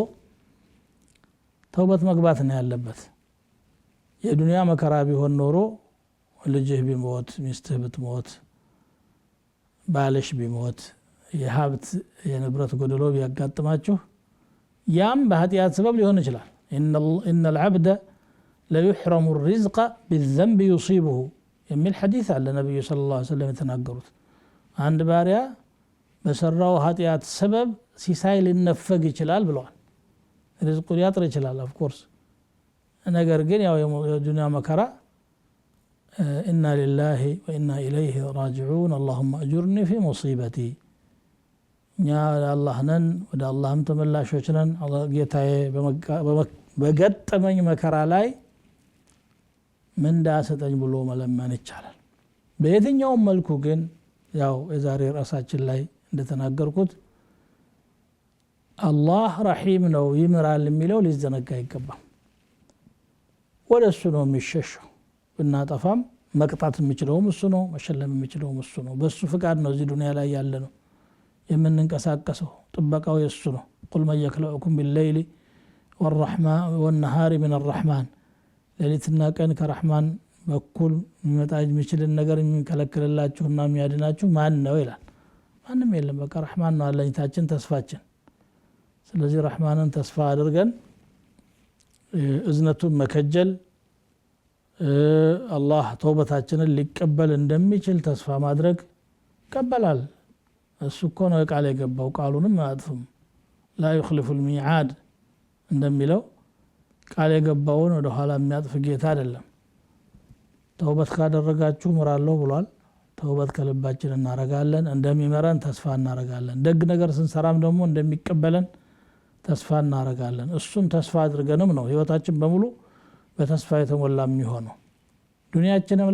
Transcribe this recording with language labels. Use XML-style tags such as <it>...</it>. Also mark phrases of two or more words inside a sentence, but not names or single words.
<am>ተውበት መግባት ነው ያለበት የዱንያ መከራ ቢሆን ኖሮ ልጅህ ቢሞት ሚስትህ ብትሞት ባልሽ ቢሞት የሀብት የንብረት ጎደሎ ቢያጋጥማችሁ ያም በኃጢአት ሰበብ ሊሆን ይችላል</am> <ar>ان العبد لا يحرم الرزق بالذنب يصيبه</ar> <am>የሚል ሐዲስ አለ ነብዩ</am> <ar>صلى الله عليه وسلم</ar> <am>የተናገሩት አንድ ባሪያ በሰራው ኃጢአት ሰበብ ሲሳይ ሊነፈግ ይችላል ብለዋል ሪዝቁ ሊያጥር ይችላል ኦፍ ኮርስ ነገር ግን ያው የዱንያ መከራ</am> <ar>إنا لله وإنا إليه راجعون اللهم أجرني في مصيبتي يا الله</ar> <am>ነን ወደ አላህም ተመላሾች ነን ጌታዬ በገጠመኝ መከራ ላይ ምን ዳሰጠኝ ብሎ መለመን ይቻላል በየትኛውም መልኩ ግን ያው የዛሬ ራሳችን ላይ እንደተናገርኩት አላህ ረሂም ነው ይምራል የሚለው ሊዘነጋ አይገባም ወለሱ ነው የሚሸሸው ብናጠፋም መቅጣት የሚችለውም እሱ ነው መሸለም የሚችለውም እሱ ነው በሱ ፍቃድ ነው እዚህ ዱንያ ላይ ያለ ነው የምንንቀሳቀሰው ጥበቃው የሱ ነው</am> <ar>قل من يخلقكم بالليل والرحمن والنهار من الرحمن</ar> <am>ሌሊትና ቀን ከረህማን በኩል የሚመጣ የሚችልን ነገር የሚከለክልላችሁና የሚያድናችሁ ማን ነው ይላል ማንም የለም በቃ ረህማን ነው አለኝታችን ተስፋችን ስለዚህ ረህማንን ተስፋ አድርገን እዝነቱን መከጀል አላህ ተውበታችንን ሊቀበል እንደሚችል ተስፋ ማድረግ ይቀበላል እሱ እኮ ነው ቃል የገባው ቃሉንም አጥፍም</am> <ar>لا يخلف الميعاد</ar> <am>እንደሚለው ቃል የገባውን ወደ ኋላ የሚያጥፍ ጌታ አይደለም ተውበት ካደረጋችሁ ምራለሁ ብሏል ተውበት ከልባችን እናረጋለን እንደሚመረን ተስፋ እናረጋለን ደግ ነገር ስንሰራም ደግሞ እንደሚቀበለን ተስፋ እናረጋለን እሱን ተስፋ አድርገንም ነው ህይወታችን በሙሉ በተስፋ የተሞላ የሚሆነው ዱንያችንም</am>